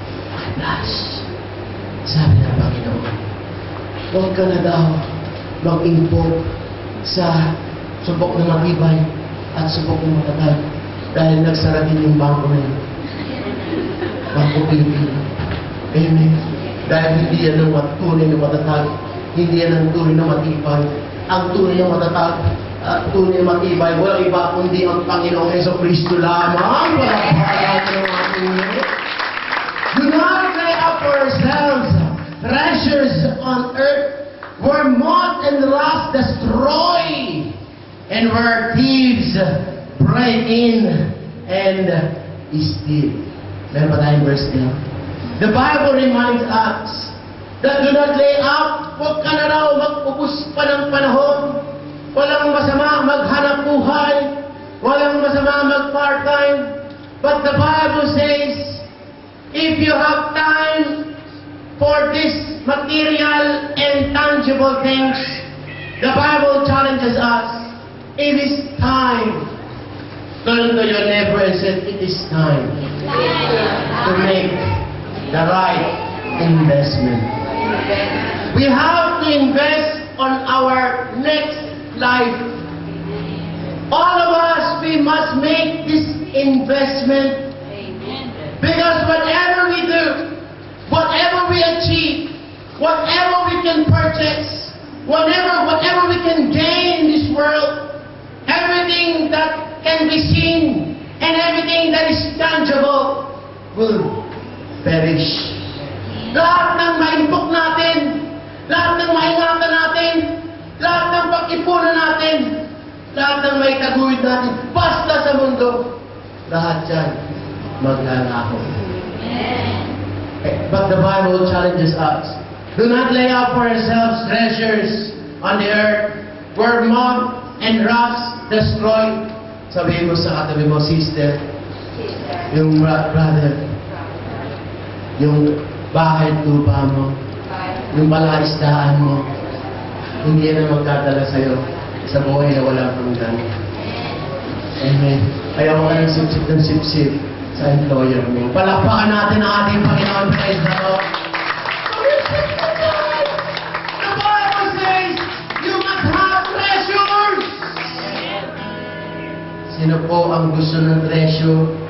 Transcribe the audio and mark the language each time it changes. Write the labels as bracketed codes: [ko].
[tl] Alas, sabi ng Panginoon, huwag ka na daw mag-impok sa subok na matibay at subok na matatag dahil nagsara din yung bangko na yun. Bangko Pilipino. Amen. Dahil hindi yan ang tunay na matatag. Hindi yan ang tunay na matibay. Ang tunay na matatag at tunay na matibay, walang iba kundi ang Panginoong Jesucristo lamang. Walang pagkakas ng ating Diyos. [en] Do not lay up for yourselves treasures on earth where moth and rust destroy, and where thieves break in and steal. [tl] Meron pa tayong verse niya. [en] The Bible reminds us that do not lay up. [tl] Huwag ka na raw mag-ubos pa ng panahon. Walang masama maghanap buhay. Walang masama mag-part-time. [en] But the Bible says, if you have time for these material and tangible things, the Bible challenges us. It is time. Turn to your neighbor and say, it is time to make the right investment. We have to invest on our next life. All of us, we must make this investment. Because whatever we do, whatever we achieve, whatever we can purchase, whatever we can gain in this world, everything that can be seen and everything that is tangible will perish. [tl] Lahat ng maimpok natin, lahat ng maingatan natin, lahat ng pag-ipunan natin, lahat ng may taguyod natin, basta sa mundo, lahat yan maglalaho. [en] But the Bible challenges us. Do not lay up for yourselves treasures on the earth where moth and rust destroy. [tl] Sabihin mo sa katabi mo, sister, yung brother, yung bahay tupa mo, yung palaisdaan mo, hindi yan ang magdadala sa'yo sa buhay na walang hanggan. Amen. Kaya mo ka ng sip-sip sa employer mo. Palakpakan natin ang ating Panginoon. [en] Praise the Lord. The Bible says, you must have treasures. [tl] Sino po ang gusto ng treasure?